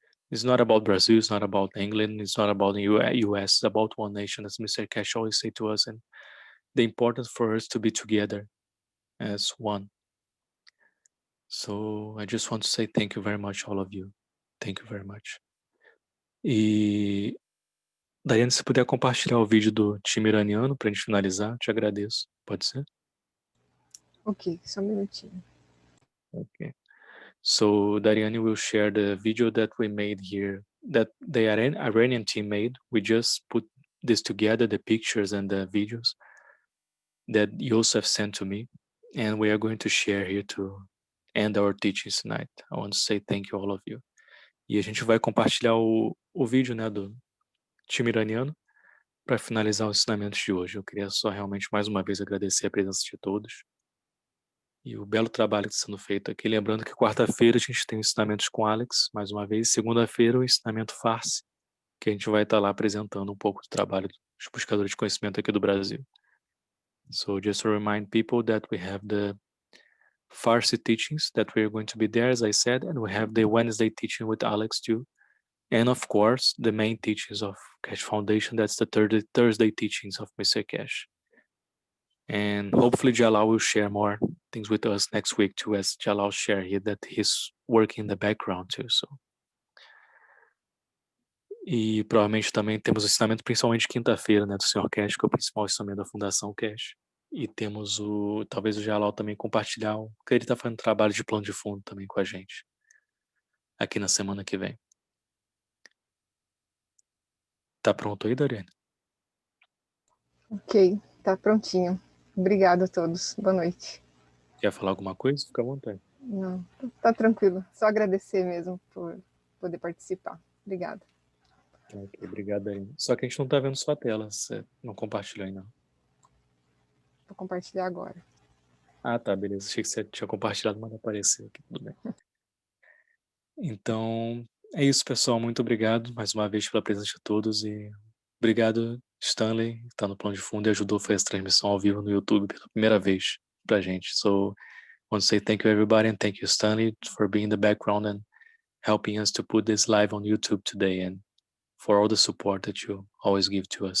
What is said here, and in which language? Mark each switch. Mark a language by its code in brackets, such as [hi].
[en] It's not about Brazil, it's not about England, it's not about the US, it's about one nation, as Mr. Keshe always say to us, and the importance for us to be together as one. So I just want to say thank you very much, all of you. Thank you very much. [pt] E Daiane, se puder compartilhar o vídeo do time iraniano para a gente finalizar, te agradeço. Pode ser? Ok, só um minutinho. Okay. [en] So Dariani will share the video that we made here, that the Iranian team made. We just put this together, the pictures and the videos that Yosef sent to me, and we are going to share here to end our teachings tonight. I want to say thank you, all of you. [pt] E a gente vai compartilhar o vídeo, né, do time iraniano para finalizar os ensinamentos de hoje. Eu queria só realmente mais uma vez agradecer a presença de todos e o belo trabalho que está sendo feito aqui. Lembrando que quarta-feira a gente tem ensinamentos com Alex, mais uma vez. Segunda-feira o ensinamento Farsi, que a gente vai estar lá apresentando um pouco do trabalho dos buscadores de conhecimento aqui do Brasil. [en] So just to remind people that we have the Farsi teachings that we are going to be there, as I said, and we have the Wednesday teaching with Alex too. And of course, the main teachings of Keshe Foundation, that's the Thursday teachings of Mr. Keshe. And hopefully Jalal will share more things with us next week too, as Jalal shared here that he's working in the background too. So. [pt] E provavelmente também temos o ensinamento principalmente quinta-feira, né, do Sr. Keshe, que é o principal ensinamento da Fundação Keshe. E temos talvez o Jalal também compartilhar, porque ele está fazendo trabalho de plano de fundo também com a gente, aqui na semana que vem. Tá pronto aí, Dariane? Ok, tá prontinho. Obrigado a todos. Boa noite. Quer falar alguma coisa? Fica à vontade. Não, tá tranquilo. Só agradecer mesmo por poder participar. Obrigada. Ok, obrigado, Dariane. Só que a gente não tá vendo sua tela, você não compartilhou ainda. Vou compartilhar agora. Ah, tá, beleza. Achei que você tinha compartilhado, mas não apareceu aqui. Tudo bem. Então, é isso, pessoal. Muito obrigado mais uma vez pela presença de todos e obrigado, Stanley, que está no plano de fundo e ajudou a fazer essa transmissão ao vivo no YouTube pela primeira vez pra gente. [en] So, I want to say thank you everybody and thank you, Stanley, for being in the background and helping us to put this live on YouTube today and for all the support that you always give to us.